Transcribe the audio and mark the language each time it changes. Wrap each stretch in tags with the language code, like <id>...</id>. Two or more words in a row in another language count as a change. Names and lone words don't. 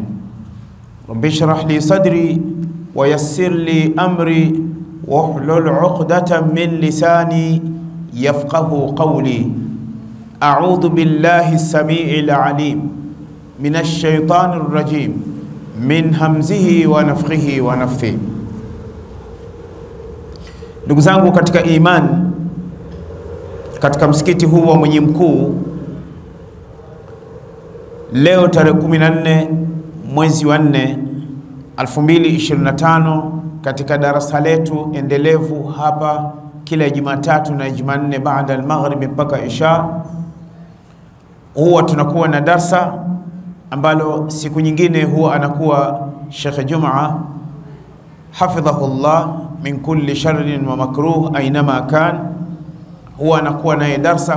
<ar>رب اشرح لي صدري ويسر لي أمري واحلل عقدة من لساني يفقه قولي. أعوذ بالله السميع العليم من الشيطان الرجيم من همزه ونفخه ونفثه.</ar> <sw>Ndugu zangu katika iman, katika msikiti huu wa Mwenye Mkuu, leo tarehe 14 mwezi wa 4 2025, katika darasa letu endelevu hapa kila Jumatatu na Jumanne baada al-maghrib mpaka isha, huwa tunakuwa na darsa ambalo siku nyingine huwa anakuwa Sheikh Juma</sw> <ar>حفظه الله من كل شر ومكروه أينما كان,</ar> <sw>huwa anakuwa naye darsa.</sw>